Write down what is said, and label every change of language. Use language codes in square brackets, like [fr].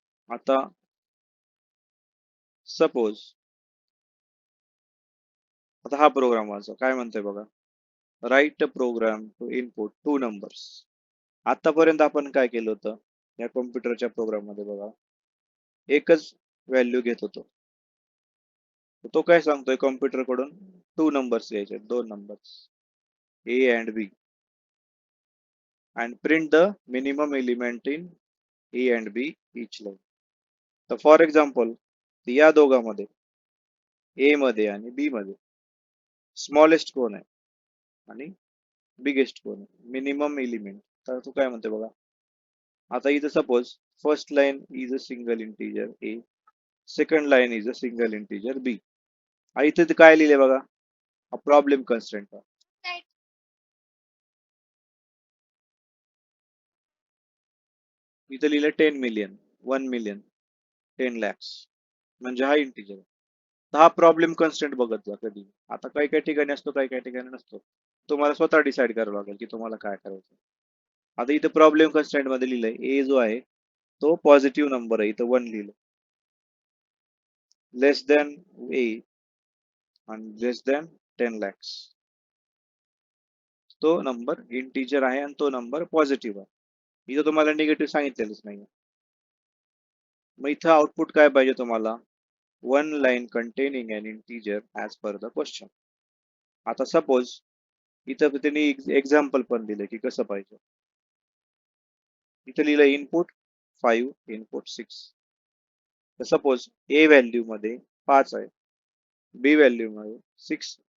[mr] आता सपोज आता हा प्रोग्राम वाचा, काय म्हणतोय बघा. [en] Write program to input 2 numbers. [mr] आतापर्यंत आपण काय केलं होतं या कॉम्प्युटरच्या प्रोग्राम मध्ये बघा, एकच व्हॅल्यू घेत होतो. तो काय सांगतोय कॉम्प्युटर कडून 2 नंबर्स घ्यायचे, 2 numbers A [en] and B, and print the minimum element in A and B each line. [mr] तर फॉर एक्झाम्पल या दोघांमध्ये A मध्ये आणि B मध्ये स्मॉलेस्ट कोण आहे आणि बिगेस्ट कोण आहे, मिनिमम एलिमेंट. तर तू काय म्हणते बघा, आता इथं suppose [en] First line is a single integer A, second line is a single integer B. [mr] इथे ते काय लिहिले बघा, हा प्रॉब्लेम कन्स्ट्रेंट. इथं लिहिलं 10 मिलियन, 1 मिलियन, 10 लॅक्स, म्हणजे हा इंटिजर. तर हा प्रॉब्लेम कन्स्टेंट बघत जा कधी. आता काही काही ठिकाणी असतो, काही काही ठिकाणी नसतो, तुम्हाला स्वतः डिसाईड करावं लागेल की तुम्हाला काय करायचं. आता इथं प्रॉब्लेम कन्स्टेंट मध्ये लिहिलंय A जो आहे तो पॉझिटिव्ह नंबर आहे, इथं 1 लिहिलं. [en] less than [mr] A आणि लेस दॅन 10 लॅक्स, तो नंबर इंटिजर आहे आणि तो नंबर पॉझिटिव्ह आहे. इथं तुम्हाला निगेटिव्ह सांगितलेलंच नाही. मग इथं आउटपुट काय पाहिजे तुम्हाला, [en] 1 line containing an integer as per the question. [mr] आता सपोज इथं त्यांनी एक्झाम्पल पण दिले की कसं पाहिजे. इथं लिहिलं इनपुट 5, इनपुट 6. तर सपोज A व्हॅल्यू मध्ये 5 आहे, B व्हॅल्यू मध्ये 6.